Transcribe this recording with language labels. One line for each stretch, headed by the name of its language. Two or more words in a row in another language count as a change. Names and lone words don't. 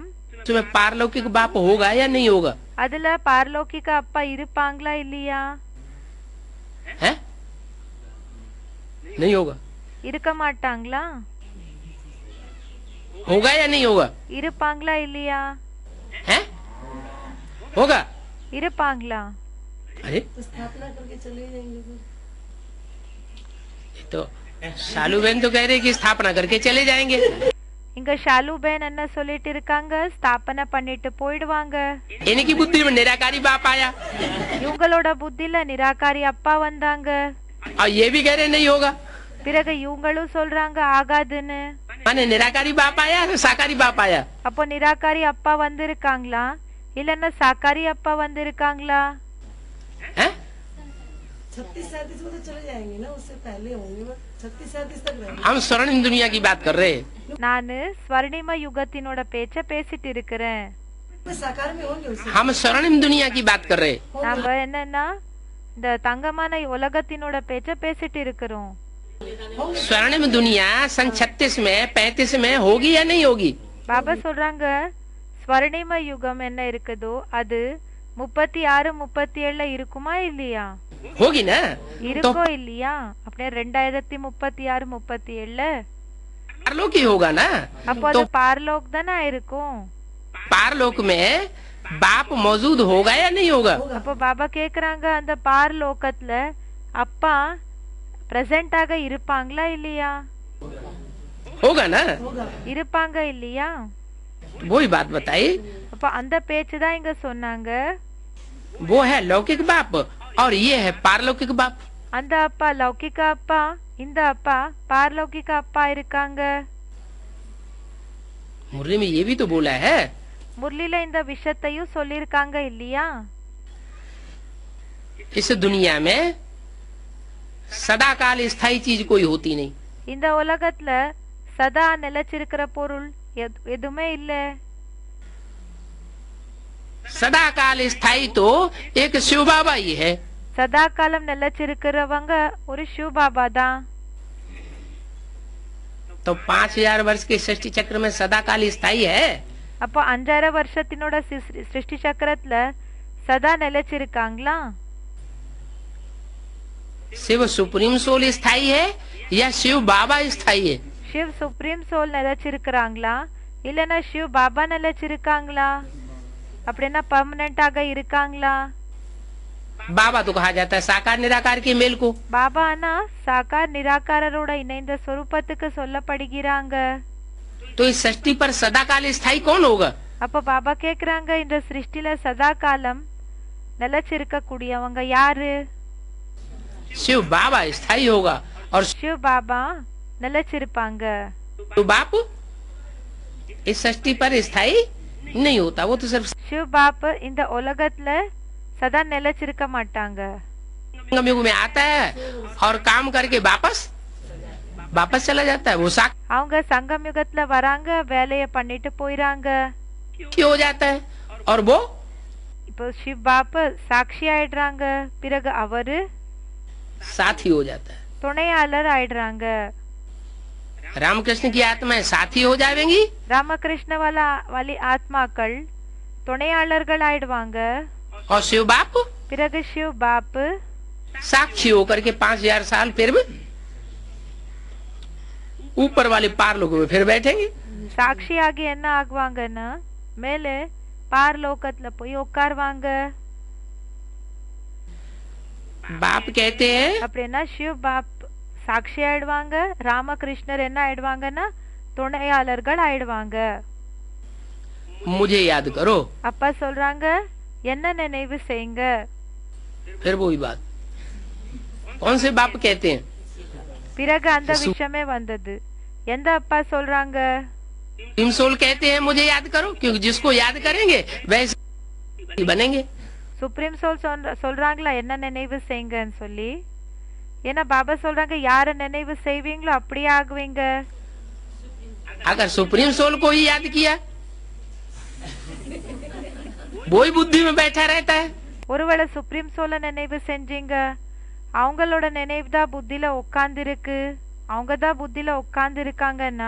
Hindi: उसमें पारलौकिक बाप होगा या नहीं होगा?
Tamil: அதுல பார்லௌகிக அப்பா இருப்பாங்களா இல்லையா?
Hindi: है? नहीं होगा.
Tamil: இருக்க மாட்டாங்களா?
Hindi: होगा या नहीं होगा?
Tamil: இருப்பாங்களா இல்லையா?
Hindi: है? होगा.
Tamil: இருப்பாங்களா?
Hindi: अरे स्थापना करके चले जाएंगे फिर। तो शालू बहन तो कह रहे कि स्थापना करके चले जाएंगे.
Tamil: இங்க ஷாலு பேன் என்ன சொல்லிட்டு இருக்காங்க? ஸ்தாபனை பண்ணிட்டு போயிடுவாங்க.
Hindi: इनकी बुद्धि में निराकारी बाप आया
Tamil: இவங்களோட புத்தில நிராகாரி அப்பா வந்தாங்க.
Hindi: और ये भी कह रहे नहीं होगा.
Tamil: பிறகு இவங்களும் சொல்றாங்க ஆகாதுன்னு.
Hindi: माने निराकारी बाप आया या साकारी बाप आया?
Tamil: அப்போ நிராகாரி அப்பா வந்திருக்காங்களா இல்லன்னா சாக்காரி அப்பா வந்திருக்காங்களா?
Hindi: हैं? 36-37 में तो चले जाएंगे ना, उससे पहले होंगे, 36-37 तक रहेंगे। हम स्वर्णिम दुनिया की बात कर रहे हैं.
Tamil: நானு ஸ்வர்ணிம யுகத்தினோட பேச்ச பேசிட்டு இருக்கிறேன்.
Hindi: साकार में होंगे उससे। हम स्वर्णिम दुनिया की बात कर रहे हैं.
Tamil: நாம என்னன்னா இந்த தங்கமான உலகத்தினோட பேச்ச பேசிட்டு இருக்கிறோம்.
Hindi: स्वर्णिम दुनिया सन 36 में 35 में होगी या नहीं होगी?
Tamil: பாபா சொல்றாங்க ஸ்வர்ணிம யுகம் என்ன இருக்குதோ அது 36 37 இருக்குமா இல்லையா?
Hindi: होगी ना.
Tamil: இருக்கோ இல்லையா? அப்படியே 2036 37
Hindi: पारलोक ही होगा ना.
Tamil: அப்போ அது பார்லோக் தானே இருக்கும்.
Hindi: पारलोक में बाप मौजूद होगा या नहीं होगा?
Tamil: அப்போ பாபா கேக்குறாங்க அந்த பார்லோகத்துல அப்பா பிரசன்டாக இருப்பாங்களா இல்லையா?
Hindi: होगा ना.
Tamil: இருப்பாங்க இல்லையா?
Hindi: वही बात बताई.
Tamil: அப்ப அந்த பேச்சு தான் இங்க சொன்னாங்க.
Hindi: वो है लौकिक बाप और ये है पारलौकिक बाप.
Tamil: அந்த அப்பா லௌகிக அப்பா, இந்த அப்பா பார்லௌகிக அப்பா இருக்காங்க.
Hindi: मुरली में ये भी तो बोला है.
Tamil: முரளில இந்த விஷயத்தையும் சொல்லிருக்காங்க இல்லையா?
Hindi: इस दुनिया में सदा काल स्थायी चीज कोई होती नहीं.
Tamil: இந்த உலகத்துல சதா நிலைச்சிருக்கிற பொருள் எதுவுமே இல்ல.
Hindi: सदा काल स्थायी तो एक शिव बाबा ही है.
Tamil: சதா காலம் நிலைச்சிருக்கிறவங்க ஒரு சிவ பாபா தான்.
Hindi: तो 5000 वर्ष के सृष्टि चक्र में सदा काल स्थायी है.
Tamil: அப்போ 5000 வருஷத்தினோட சிருஷ்டி சக்கரத்துல சதா நிலைச்சிருக்காங்களா?
Hindi: शिव
English: supreme soul
Hindi: स्थायी है या शिव बाबा स्थायी है?
Tamil: சிவ்
English: supreme soul
Tamil: நிலைச்சிருக்கிறாங்களா இல்லனா சிவ் பாபா நிலைச்சிருக்காங்களா? அப்படின்னா பர்மனண்டாக இருக்காங்களா?
Hindi: बाबा तो कहा जाता है साकार निराकार के मेल को.
Tamil: பாபானா சாக்கார் நிராகாரரோட இணைந்த சொரூபத்துக்கு சொல்லப்படுகிறாங்க.
Hindi: तो इस सृष्टि पर सदा काल स्थायी कौन होगा?
Tamil: அப்ப பாபா கேக்குறாங்க இந்த சிருஷ்டில சதா காலம் நிலைச்சிருக்க கூடியவங்க யாரு?
Hindi: शिव बाबा स्थायी होगा और
Tamil: சிவ் பாபா நிலைச்சிருப்பாங்க.
Hindi: तो बाप इस सृष्टि पर स्थायी नहीं होता. वो तो सिर्फ
Tamil: சிவ் பாப் இந்த உலகத்துல சதா நிலைச்சிருக்க மாட்டாங்க.
Hindi: युग में आता है और काम करके वापस चला जाता है. वो साक्षी
Tamil: அவங்க சங்கம் யுகத்துல வராங்க, வேலைய பண்ணிட்டு போயிறாங்க.
Hindi: हो जाता है और वो
Tamil: இப்போ சிவ் பாப் சாட்சி ஆயிடுறாங்க, பிறகு அவரு
Hindi: साथी हो जाता है.
Tamil: துணையாளர் ஆயிடுறாங்க.
Hindi: रामकृष्ण की आत्माएं साथी हो जाएंगी
Tamil: ராமகிருஷ்ண வாலி ஆத்மாக்கள் துணையாளர்கள் ஆயிடுவாங்க.
Hindi: और शिव बाप
Tamil: பிறகு சிவ் பாப்பு
Hindi: साक्षी होकर के 5000 साल फिर भी ऊपर वाले पार लोगों में फिर बैठेंगे.
Tamil: சாட்சியாகி என்ன ஆகுவாங்கன்னா மேலே பார்லோகத்துல போய் உட்காருவாங்க.
Hindi: बाप कहते हैं
Tamil: அப்படின்னா சிவ் பாப் சாட்சி ஆயிடுவாங்க. ராமகிருஷ்ணர் என்ன ஆயிடுவாங்கன்னா துணையாளர்கள் ஆயிடுவாங்க.
Hindi: मुझे याद करो.
Tamil: அப்பா சொல்றாங்க என்ன நினைவு செய்யுங்க.
Hindi: फिर वही बात. कौन से बाप कहते हैं?
Tamil: பிறகு அந்த விஷயமே வந்தது. எந்த அப்பா சொல்றாங்க?
Hindi: सोल कहते हैं मुझे याद करो, क्योंकि जिसको याद करेंगे वैसे बनेंगे.
English: supreme soul
Tamil: சொல்றாங்களா என்ன நினைவு செய்யுங்கன்னு சொல்லி. ஏன்னா பாபா சொல்றாங்க யார நினைவு செய்வீங்களோ அப்படியே ஆகுவீங்க.
Hindi: अगर
English: supreme soul
Hindi: को ही याद किया वो ही बुद्धि में बैठा रहता है.
Tamil: ஒருவேளை
English: supreme soulai
Tamil: நினைவு செஞ்சீங்க அவங்களோட நினைவு தான் புத்தியில உட்கார்ந்து இருக்கு. அவங்க தான் புத்தியில உட்கார்ந்து இருக்காங்கன்னா